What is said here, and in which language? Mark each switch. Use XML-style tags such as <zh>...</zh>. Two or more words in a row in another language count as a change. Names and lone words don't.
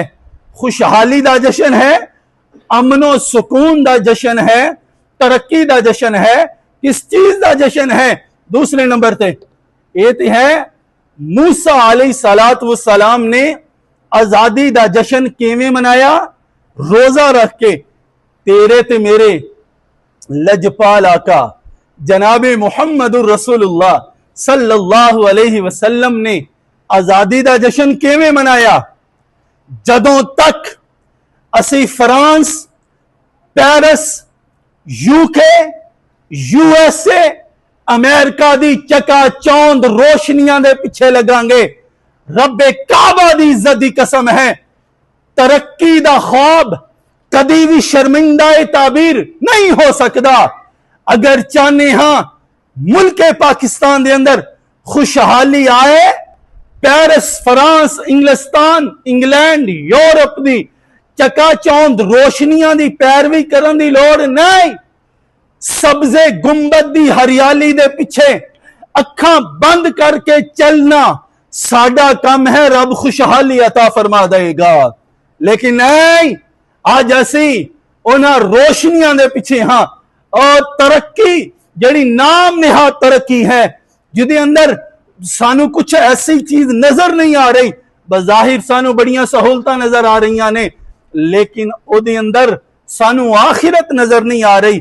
<pa>خوشحالی دا جشن ہے، امن و سکون دا جشن ہے، ترقی دا جشن ہے، کس چیز دا جشن ہے? دوسرے نمبر پے یہ ہے موسیٰ</pa> <ar>عليه الصلاة والسلام</ar> <pa>نے آزادی دا جشن کیویں منایا? روزہ رکھ کے۔ تیرے تے میرے لجپال آقا جنابِ محمد الرسول اللہ</pa> <ar>صلى الله عليه وسلم</ar> <pa>نے آزادی دا جشن کیویں منایا? جدوں تک اسی فرانس، پیرس، یوکے، یو ایس اے، امریکہ دی چکاچوند روشنیاں دے پچھے لگاں گے، ربِ کعبہ دی عزت دی قسم ہے، ترقی دا خواب کدی بھی شرمندہ تعبیر نہیں ہو سکتا. اگر چاہنے ہاں ملک پاکستان کے اندر خوشحالی آئے، پیرس، فرانس، انگلستان، انگلینڈ، یورپ کی چکاچوند روشنیاں کی پیروی کرنے کی لوڑ نہیں. سبزے گنبد کی ہریالی دے پچھے اکھاں بند کرکے چلنا ساڈا کام ہے، رب خوشحالی عطا فرما دے گا. لیکن نہیں، اج اسی انہاں روشنیاں دے پچھے ہاں، اور ترقی جیہڑی نام نہاد ترقی ہے، جیہدے اندر سانوں کجھ ایسی چیز نظر نہیں آ رہی، بظاہر سانوں بڑیاں سہولتاں نظر آ رہی نے، لیکن اوہدے اندر سانوں آخرت نظر نہیں آ رہی.</pa>